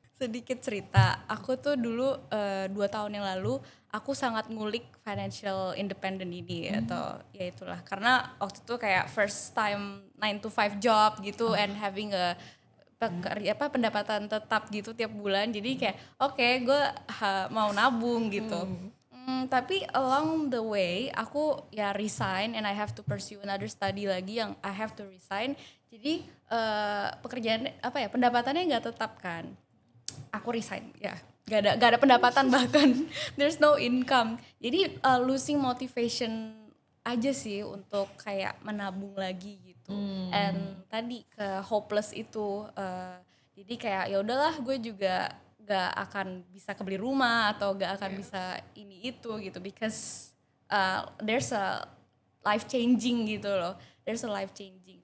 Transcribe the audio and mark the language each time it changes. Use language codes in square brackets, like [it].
[id] Sedikit cerita, aku tuh dulu 2 tahun yang lalu aku sangat ngulik financial independent ini atau ya itulah, karena waktu itu kayak [en] first time 9 to 5 job [id] gitu [en] and having a [id] pendapatan tetap gitu tiap bulan, jadi kayak oke, gue mau nabung gitu. Tapi [en] along the way [id] aku ya [en] resign and I have to pursue another study [id] lagi yang [en] I have to resign. [id] Jadi pekerjaan apa ya, pendapatannya nggak tetap kan. Aku resign ya, gak ada pendapatan bahkan [en] there's no income. [id] Jadi losing motivation aja sih untuk kayak menabung lagi gitu. And tadi ke hopeless itu jadi kayak ya udahlah, gue juga gak akan bisa kebeli rumah atau gak akan bisa ini itu gitu, [en] because there's a life changing [id] gitu loh. [en] There's a life changing.